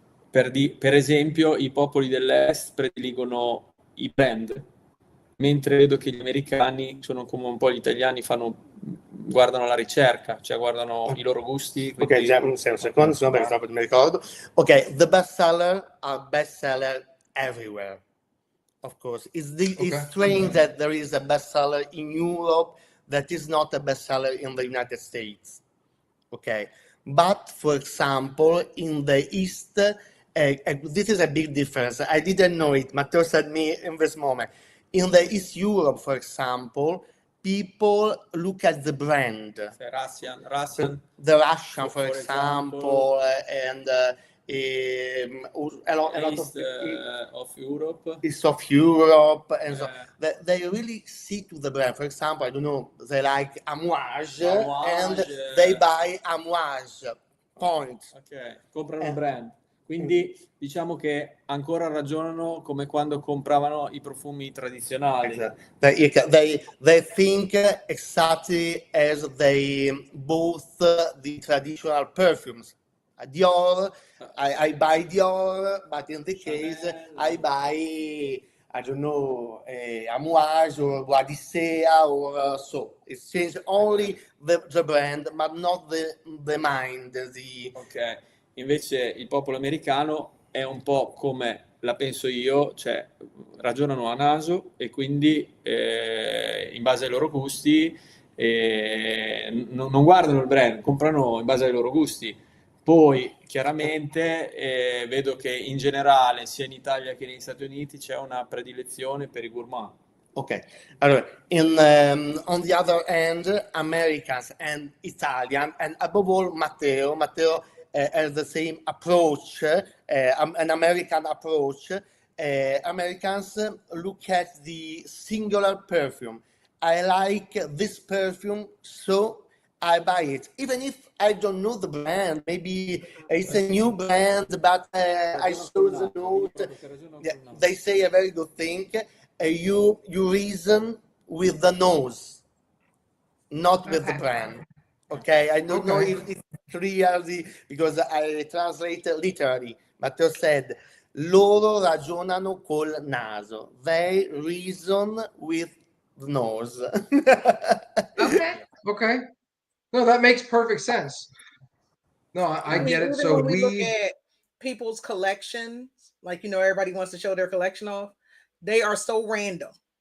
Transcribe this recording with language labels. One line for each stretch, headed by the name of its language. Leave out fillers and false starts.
Italian: Per esempio, i popoli dell'est prediligono i brand, mentre vedo che gli americani sono come un po' gli italiani, guardano la ricerca, cioè guardano i loro gusti. Ok, già un secondo, sennò perché troppo mi ricordo.
English: Ok, the best seller are best seller everywhere. Of course, it's strange that there is a bestseller in Europe that is not a bestseller in the United States. Okay, but for example, in the East, this is a big difference. I didn't know it. Matteo said me in this moment. In the East Europe, for example, people look at the brand. Russian. The Russian, for example, and a lot of East of Europe. East of Europe, and so Uh, they really see to the brand. For example, I don't know, they like Amouage, and Amouage, they buy Amouage points.
Italian: ok, comprano il
English: And brand.
Italian: Quindi diciamo che ancora ragionano come quando compravano i profumi tradizionali.
English: they think exactly as they bought the traditional perfumes. Dior, I buy Dior, but in the case I buy, I don't know, Amouage or Boadicea or so. It's changed only the brand, but not the mind.
Italian: Ok, invece il popolo americano è un po' come la penso io, cioè ragionano a naso e quindi in base ai loro gusti non guardano il brand, comprano in base ai loro gusti. Poi chiaramente vedo che in generale sia in Italia che negli Stati Uniti c'è una predilezione per i gourmand.
English: Okay.
Italian: Allora,
English: on the other hand, Americans and Italian, and above all Matteo has the same approach, an American approach. Americans look at the singular perfume. I like this perfume, so I buy it, even if I don't know the brand. Maybe it's a new brand, but I saw the note. Yeah, they say a very good thing. You reason with the nose, not with the Okay. brand. Okay, I don't know Okay. if it's clearly because I translate literally. Matteo said,
Italian: loro ragionano col naso.
English: They reason with the nose. Okay. Okay. No, that makes perfect sense. No, I mean, get it. even So when we look at people's collections, like, everybody wants to show their collection off, they are so random.